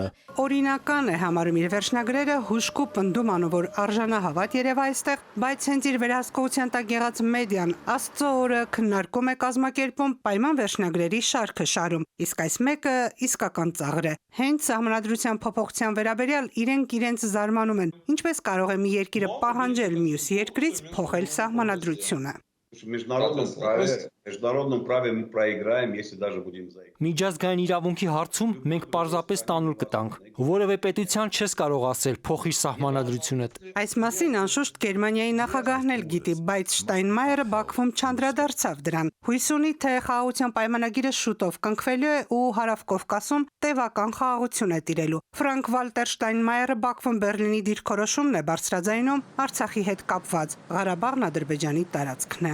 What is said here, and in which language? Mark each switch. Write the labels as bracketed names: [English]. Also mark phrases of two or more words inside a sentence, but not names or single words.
[Armenian] Օրինական է համարում իր վերջնագրերը հուշկու պնդում, որ արժանահավատ երևա այստեղ, բայց հենց իր վերահսկողության տակ եղած մեդիան Աստծո օրը քննարկում է կազմակերպում պայման վերջնագրերի շարքը շարում, իսկ այս մեկը իսկական ծաղր է։ Հենց սահմանադրության փոփոխության վերաբերյալ իրենց զարմանում են, ինչպես կարող է մի երկիրը պահանջել մյուս երկրից փոխել սահմանադրությունը։ [Russian] В международном праве мы проиграем, если даже будем заигрывать. [Armenian] Միջազգային իրավունքի հարցում մենք պարզապես տանուլ կտանք։ Որևէ պետության չես կարող ասել փոխի սահմանադրությունդ։ Այս մասին անշուշտ Գերմանիայի նախագահն էլ գիտի, բայց Շտայնմայերը Բաքվում չանդրադարձավ դրան։ Հույս ունի, թե խաղաղության պայմանագիրը շուտով կնքվելու է ու Հարավ-Կովկասում տևական խաղաղություն է տիրելու։ Ֆրանկ Վալտեր Շտայնմայերը Բաքվում Բերլինի դիրքորոշումն է բարձրաձայնում Արցախի հետ կապված։ Ղարաբաղն Ադրբեջանի տարածքն է։